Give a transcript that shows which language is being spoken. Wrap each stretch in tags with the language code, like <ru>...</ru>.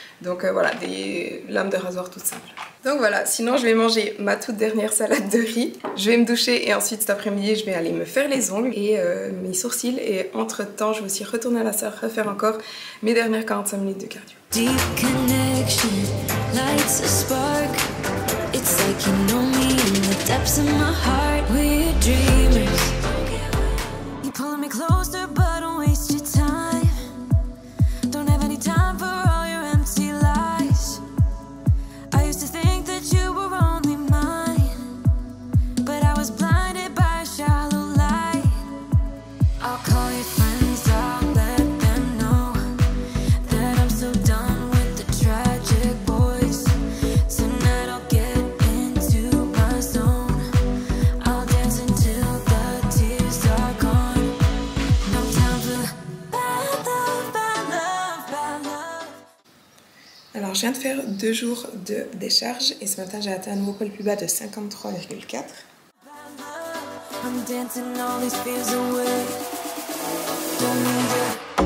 <fr>Donc voilà, des lames de rasoir toutes simples. Donc voilà, sinon je vais manger ma toute dernière salade de riz. Je vais me doucher et ensuite cet après-midi je vais aller me faire les ongles et mes sourcils. Et entre temps je vais aussi retourner à la salle refaire encore mes dernières 45 minutes de cardio.</fr> <en>Deep connection, lights a spark. It's like you know me in the depths of my heart. We're dreamers. You pull me closer but don't waste your time. Don't have any time for all your empty lies. I used to think that you were only mine, but I was blinded by a shallow light. I'll call your friends, I'll let them know that I'm so done with the tragic boys. Tonight I'll get into my zone. I'll dance until the tears are gone. No time for bad love, bad love, bad love.</en> <fr>Alors je viens de faire 2 jours de décharge et ce matin j'ai atteint un nouveau poids le plus bas de 53,4.</fr> <en>I'm dancing all these fears away. Don't need it.</en>